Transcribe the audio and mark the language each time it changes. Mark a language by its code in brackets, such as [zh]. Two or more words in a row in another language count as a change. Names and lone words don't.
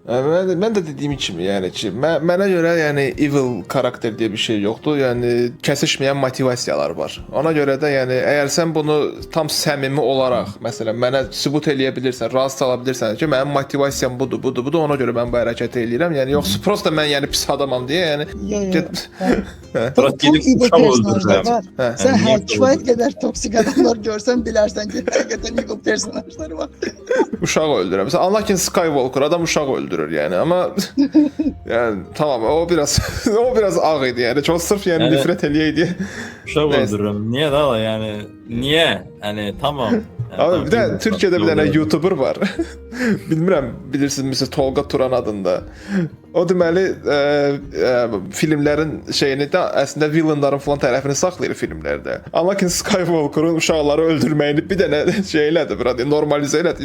[az] Mən də dediyim kimi, yəni ki, mənə görə yəni evil karakter deyə bir şey yoxdur, yəni kəsişməyən motivasiyalar var. Ona görə də yəni əgər sən bunu tam səmimi olaraq, məsələn, mənə sübut eləyə bilirsən, razı sala bilirsən ki, mənim motivasiyam budur, ona görə mən bu hərəkəti eləyirəm, yəni yoxsa prosta mən yəni pis adamam diye, yəni Yo, yo. get [tr] Bırak Tam [az] gedib [tr] iyi [az] uşaq personajlar öldürürəm. var. Hə. [tr] Sen Yani niye her kifayet kadar toksik adamlar görsen bilersen ki hakikaten evil personajları var. [az] uşaq öldürür. Mesela Anakin Skywalker adam uşaq öldürür yəni, amma yəni tamam o biraz o biraz ağ idi yəni. Çox sırf yəni Yəni- nifrət eləyəydi. Uşaq [tr] Neyse. öldürürəm. Niye da yani? Niye? Hani tamam. Yani, Abi tamam, [az] bir də [tr] bilmiyorum. [az] Türkiyədə bir dənə Yolda- YouTuber var. Bilmirəm, bilirsiniz Mr. Tolga Turan adında. O deməli filmlərin şeyini də əslində villainların falan tərəfini saxlayır filmlərdə. Anakin Skywalker'ın uşaqları öldürməyini bir dənə şey elədi, burada normalizə elədi.